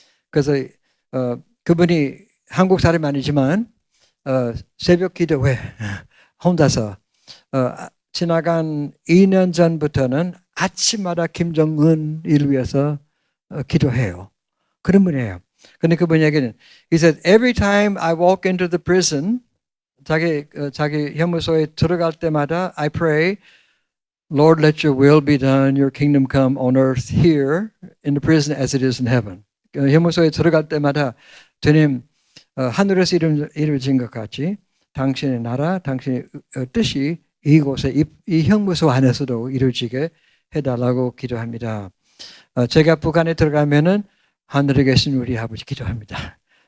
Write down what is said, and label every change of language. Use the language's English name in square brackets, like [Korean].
[Korean] 그래서 그분이 한국 사람이 아니지만 새벽 기도회 혼자서 지나간 2년 전부터는 아침마다 김정은을 위해서 기도해요. 그런 분이에요. [English] 근데 그분 얘기는 he said every time I walk into the prison [Korean] 자기 형무소에 들어갈 때마다 [English] I pray Lord let your will be done your kingdom come on earth here in the prison as it is in heaven. [Korean] 형무소에 들어갈 때마다 주님 하늘에서 이루어진 것 같이 당신의 나라 당신의 뜻이 이곳에 이 형무소 안에서도 이루어지게 해달라고 기도합니다. 제가 북한에 들어가면은 하늘에 계신 우리 아버지 기도합니다.